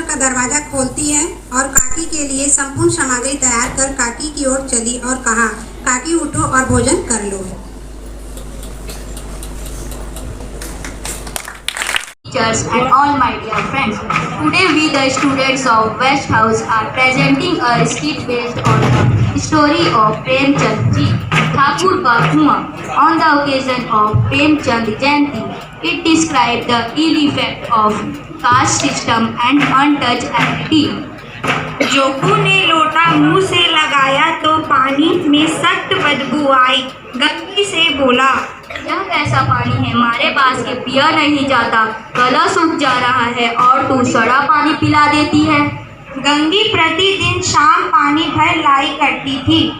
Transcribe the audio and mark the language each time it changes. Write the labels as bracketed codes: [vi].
[hi] और काकी के लिए संपूर्ण सामग्री तैयार कर काकी की ओर चली और कहा, काकी उठो और भोजन कर लो। [en] Teachers and all my dear friends, today we the students of West House are presenting a skit based on the story of Premchand Ji, Thakur Ka Kuआं. On the occasion of Premchand Jayanti, it describes the ill effect of caste system and untouchability. [hi] जोकू ने लोटा मुंह से लगाया तो पानी में सख्त बदबू आई। गंगी से बोला, यह कैसा पानी है, हमारे पास के पिया नहीं जाता, गला सूख जा रहा है और तू सड़ा पानी पिला देती है। गंगी प्रतिदिन शाम पानी भर लाई करती थी।